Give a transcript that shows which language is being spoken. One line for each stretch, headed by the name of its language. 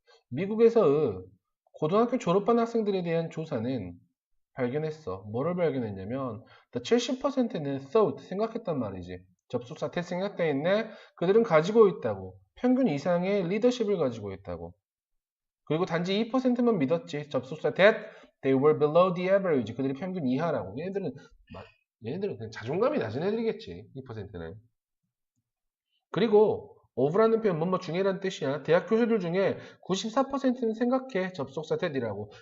Korean: 미국에서 고등학교 졸업한 학생들에 대한 조사는 발견했어. 뭐를 발견했냐면 the 70%는 thought, 생각했단 말이지. 접속사 태 생각돼 있네. 그들은 가지고 있다고. 평균 이상의 리더십을 가지고 있다고. 그리고 단지 2%만 믿었지. 접속사
English: that they were below the average.
Korean: 그들이 평균 이하라고. 얘네들은 그냥 자존감이 낮은 애들이겠지. 2%는. 그리고 over라는 표현 뭐뭐 중에라는 뜻이야. 대학 교수들 중에 94%는 생각해. 접속사 that이라고.